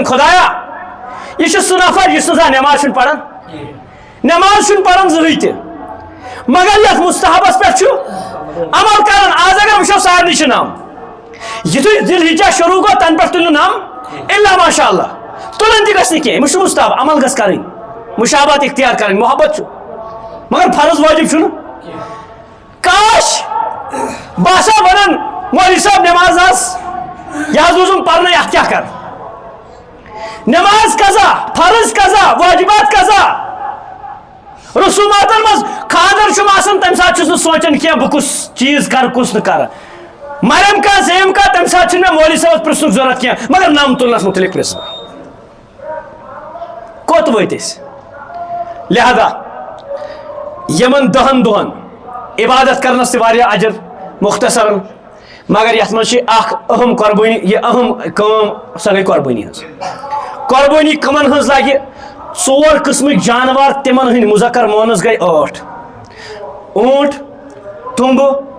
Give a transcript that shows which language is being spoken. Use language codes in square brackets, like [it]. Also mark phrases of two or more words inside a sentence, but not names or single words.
[ks] خۄدایا یہ سُہ نفر یُس نہٕ زانٛہہ نٮ۪ماز چھُنہٕ پران نٮ۪ماز چھُنہٕ پران زٕہٕنۍ تہِ مگر یتھ مُستحبس پٮ۪ٹھ چھُ عمل کران آز اگر وٕچھو سارنٕے چھِ نم یِتھُے ذی الحجہ شروٗع گوٚو تنہٕ پٮ۪ٹھ تُلِو نم [ar] الا ماشاء اللہ [ks] تُلٕنۍ تہِ گژھِ نہٕ کینٛہہ أمِس چھُ مُستحب عمل گژھِ کرٕنۍ مُشابہت اختیار کرٕنۍ محبت چھُ مگر فرض واجب چھُنہٕ کاش بہٕ ہسا ونان مولوی صٲب نٮ۪ماز حظ یہِ حظ روٗزُم پرنٕے اتھ کیٛاہ کرٕ نماز قضا فرض قضا واجبات قضا رسوماتن مز خاندر چھُم آسان تمہِ ساتہٕ چھُس نہٕ سونچان کینٛہہ بہٕ کُس چیٖز کرٕ کُس نہٕ کرٕ مریم کا زیم کا تمہِ ساتہٕ چھُنہٕ مےٚ مولوی صٲبس پرژھنُک ضروٗرت کینٛہہ مگر نم تُلنس متعلق پرژھ بہٕ کوٚت وٲتۍ أسۍ لہذا یمن 10 دۄہن عبادت کرنس تہِ واریاہ اجر مختصرن مگر یتھ منٛز چھِ اکھ اہم قۄربٲنی یہ اہم کٲم سۄ گٔے قۄربٲنی ہٕنٛز قۄربٲنی کٕمن ہٕنٛز لگہِ 4 قٕسمٕکۍ جانور تِمن ہٕنٛدۍ مُذکر مونس گٔے 8 اونٹ تُمبہٕ